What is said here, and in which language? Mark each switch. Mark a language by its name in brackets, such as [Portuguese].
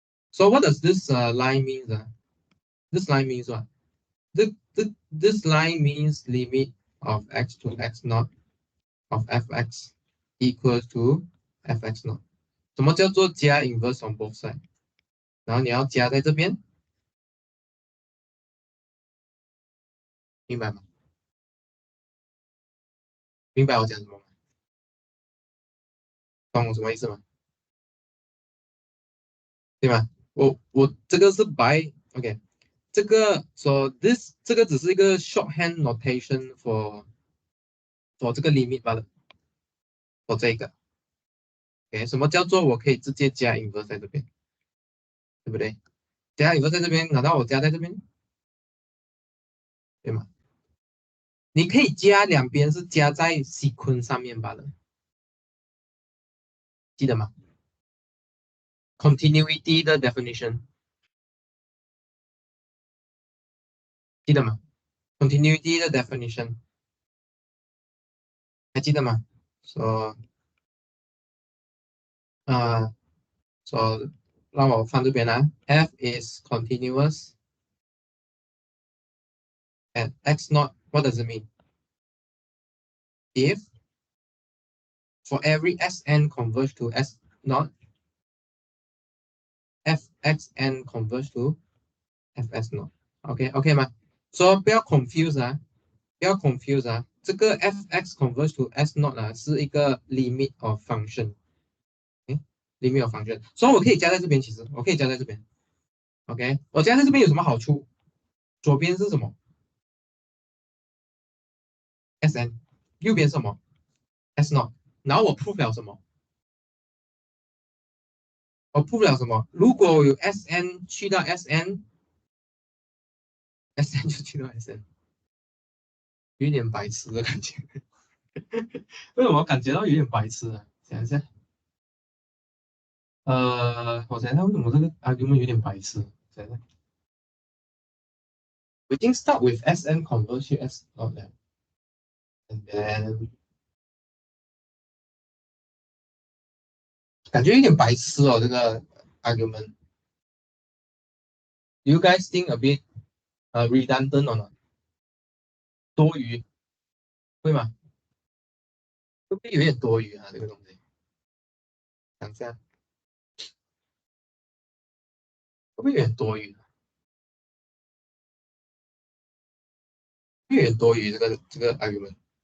[English] So what does this line mean? This line means what? This line means limit of x to x naught of fx equals to fx naught. [Chinese] 什么叫做加 inverse on both sides？然后你要加在这边，明白吗？明白我讲什么吗？懂我什么意思吗？对吗？我这个是 by OK， 这个 [English] so this [Chinese] 这个只是一个 [English] shorthand notation for [Chinese] 这个 limit 罢了，for 这个。 OK， 什么叫做我可以直接加 inverse 在这边，对不对？加 inverse 在这边，难道我加在这边？对吗？你可以加两边是加在 sequence 上面罢了，记得吗 ？Continuity 的 definition 记得吗 ？Continuity 的 definition 还记得吗？ [English] So so [Chinese] 让我放这边啦。 [English] F is continuous at x naught. What does it mean? If for every Sn converge to S naught, Fxn converge to Fs naught. [Chinese] OK 吗？所以不要 confuse 啊，不要 confuse 啊。这个 Fx converge to S naught 啊，是一个 limit of function。limit of function， 所以我可以加在这边，其实我可以加在这边。 OK， 我加在这边有什么好处？左边是什么 ？Sn， 右边是什么 ？S naught。然后我 prove 了什么？我 prove 了什么？如果我有 Sn 去到 Sn 就去到 Sn， 有点白痴的感觉。为什么感觉到有点白痴啊？想一下，我想一下为什么这个 argument 有点白痴？想一下，我已经 start with Sn convert 去 S not 了 ， [English] and then [Chinese] 感觉有点白痴哦，这个 argument。 [English] You guys think a bit redundant or not？ [Chinese] 多余，会吗？会不会有点多余啊？这个东西，想一下，会不会有点多余？会有点多余这个 argument。